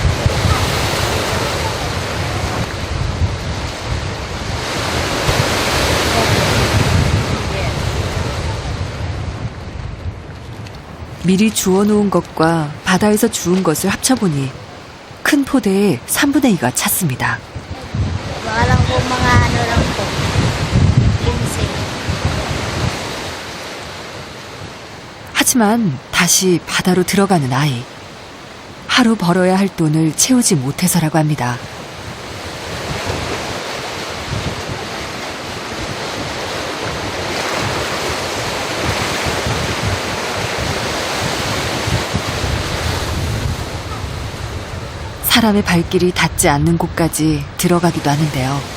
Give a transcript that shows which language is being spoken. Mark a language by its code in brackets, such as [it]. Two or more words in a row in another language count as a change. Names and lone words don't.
[ko] 미리 주워놓은 것과 바다에서 주운 것을 합쳐보니 큰 포대에 3분의 2가 찼습니다. [tl] Baka lang po mga ano lang po. Ginseng. [ko] 하지만 다시 바다로 들어가는 아이. 하루 벌어야 할 돈을 채우지 못해서라고 합니다. 사람의 발길이 닿지 않는 곳까지 들어가기도 하는데요.